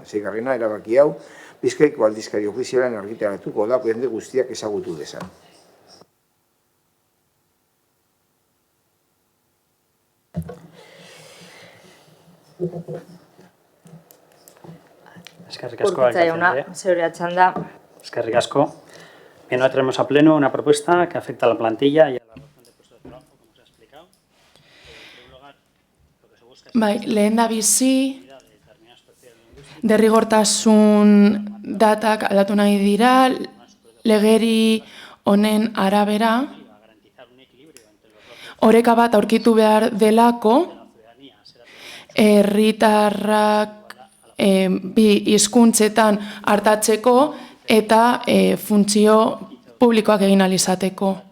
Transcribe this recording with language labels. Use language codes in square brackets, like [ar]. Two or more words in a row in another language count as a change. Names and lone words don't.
[eu] Seigarrena, erabaki hau, Bizkaiko aldizkari ofizialan argitaratuko da jende guztiak ezagutu dezan. Eskerrik asko, Urkutza jauna, alcalde. zeure txanda. Eskerrik asko. [es] Bien, hoy traemos a pleno una propuesta que afecta a la plantilla y a la razón de puestos de trabajo, como se ha explicado. En primer lugar, lo que se busca es [eu] Bai, lehen da bizi, derrigortasun datak aldatu nahi dira, legeri honen arabera, oreka bat aurkitu behar delako, herritarrak bi hizkuntzetan artatzeko eta funtzio publikoak egin ahal izateko.